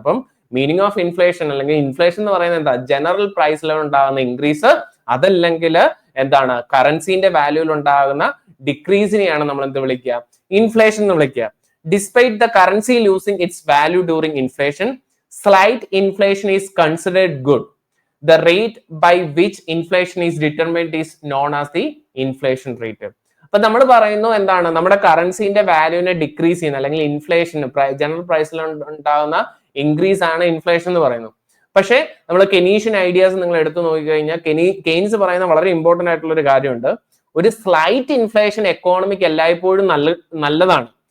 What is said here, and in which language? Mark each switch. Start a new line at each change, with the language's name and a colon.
Malayalam: അപ്പം meaning of inflation അല്ലെങ്കിൽ inflation എന്ന് പറയുന്നത് എന്താ? ജനറൽ പ്രൈസ് ലെവൽ ഉണ്ടാകുന്ന ഇൻക്രീസ്, അതല്ലെങ്കിൽ എന്താണ്? കറൻസിന്റെ വാല്യൂയിൽ ഉണ്ടാകുന്ന ഡിക്രീസിനെയാണ് നമ്മൾ എന്ത് വിളിക്കുക? ഇൻഫ്ലേഷൻ എന്ന് വിളിക്കുക.
English: Despite the currency losing its value during inflation, slight inflation is considered good. The rate by which inflation is determined is known as the inflation rate.
Malayalam: അപ്പൊ നമ്മൾ പറയുന്നു എന്താണ്? നമ്മുടെ കറൻസിന്റെ വാല്യൂവിനെ ഡിക്രീസ് ചെയ്യുന്ന അല്ലെങ്കിൽ ഇൻഫ്ലേഷൻ ജനറൽ പ്രൈസിൽ ഉണ്ടാകുന്ന ഇൻക്രീസ് ആണ് ഇൻഫ്ലേഷൻ എന്ന് പറയുന്നത്. പക്ഷേ നമ്മൾ കെനീഷ്യൻ ഐഡിയാസ് നിങ്ങൾ എടുത്തു നോക്കിക്കഴിഞ്ഞാൽ കെയ്ൻസ് പറയുന്ന വളരെ ഇമ്പോർട്ടന്റ് ആയിട്ടുള്ള ഒരു കാര്യമുണ്ട്. ഒരു സ്ലൈറ്റ് ഇൻഫ്ലേഷൻ എക്കോണമിക്ക് എല്ലായ്പ്പോഴും നല്ലതാണ്.